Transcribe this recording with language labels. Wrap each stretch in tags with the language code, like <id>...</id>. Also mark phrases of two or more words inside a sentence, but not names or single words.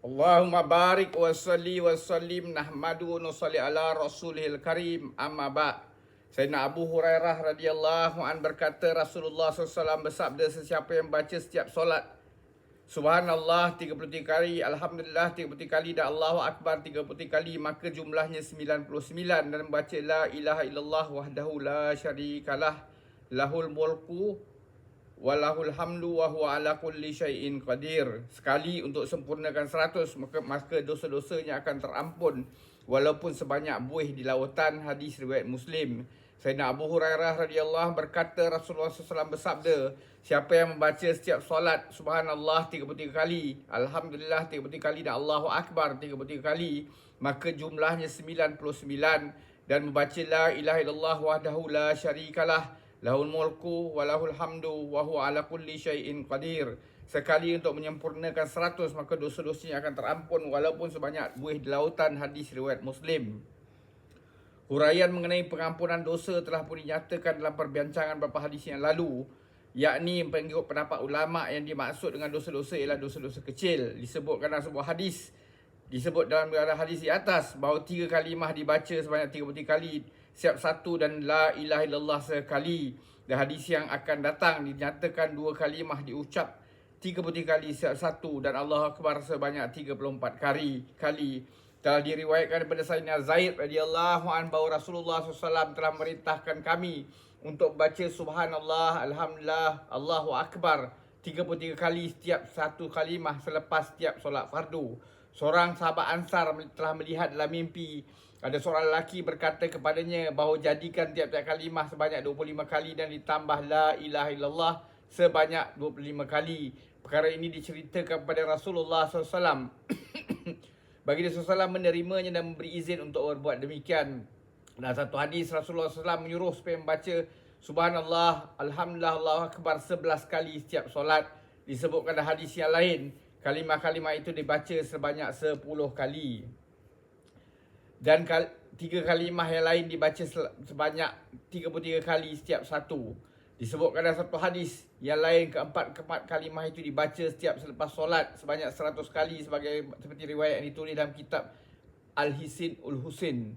<ar>اللهم بارك وصل وسلم نحمد ونصلي على رسوله الكريم أما بعد'.</ar> <ms>Sayyidina Abu Hurairah</ms> <ar>رضي الله عن</ar> <ms>berkata, Rasulullah SAW bersabda, sesiapa yang baca setiap solat Subhanallah 33 kali, Alhamdulillah 33 kali dan</ms> <ar>الله أكبر</ar> <ms>33 kali, maka jumlahnya 99, dan membaca</ms> <ar>لا إله إلا الله وحده لا شريك له له الملك وله الحمد وهو على كل شيء قدير.</ar> <ms>Sekali untuk sempurnakan 100, maka dosa-dosanya akan terampun walaupun sebanyak buih di lautan. Hadis riwayat Muslim. Sayyidina Abu Hurairah radhiyallahu berkata, Rasulullah SAW bersabda, siapa yang membaca setiap solat Subhanallah 33 kali, Alhamdulillah 33 kali dan</ms> <ar>الله أكبر</ar> <ms>33 kali, maka jumlahnya 99, dan membaca</ms> <ar>لا إله إلا الله وحده لا شريك له له الملك وله الحمد وهو على كل شيء قدير.</ar> <ms>Sekali untuk menyempurnakan 100, maka dosa-dosanya akan terampun walaupun sebanyak buih di lautan. Hadis riwayat Muslim. Huraian mengenai pengampunan dosa telah pun dinyatakan dalam perbincangan beberapa hadis yang lalu, yakni mengikut pendapat ulama yang dimaksud dengan dosa-dosa ialah dosa-dosa kecil. Disebutkan dalam sebuah hadis, disebut dalam hadis di atas bahawa 3 kalimah dibaca sebanyak 33 kali setiap satu, dan</ms> <ar>لا إله إلا الله</ar> <ms>sekali. Dan hadis yang akan datang dinyatakan 2 kalimah diucap 33 kali setiap satu, dan</ms> <ar>الله أكبر</ar> <ms>sebanyak 34 kali. Telah diriwayatkan daripada Sayyidina Zaid</ms> <ar>رضي الله عن</ar> <ms>bahawa Rasulullah SAW telah merintahkan kami untuk baca</ms> <ar>سبحان الله، الحمد لله، الله أكبر</ar> <ms>33 kali setiap satu kalimah selepas setiap solat fardu. Seorang sahabat Ansar telah melihat dalam mimpi ada seorang lelaki berkata kepadanya bahawa jadikan tiap-tiap kalimah sebanyak 25 kali dan ditambah</ms> <ar>لا إله إلا الله</ar> <ms>sebanyak 25 kali. Perkara ini diceritakan kepada Rasulullah SAW. Bagi dia SAW menerimanya dan memberi izin untuk berbuat demikian. Dalam satu hadis, Rasulullah SAW menyuruh supaya membaca</ms> <ar>سبحان الله، الحمد لله، الله أكبر</ar> <ms>11 kali setiap solat. Disebutkan dalam hadis yang lain, kalimah-kalimah itu dibaca sebanyak 10 kali. Dan 3 kalimah yang lain dibaca sebanyak 33 kali setiap satu. Disebutkan dalam satu hadis yang lain, keempat kalimah itu dibaca setiap selepas solat sebanyak 100 kali, seperti riwayat yang ditulis dalam kitab Al-Hisin Ul-Husin.</ms>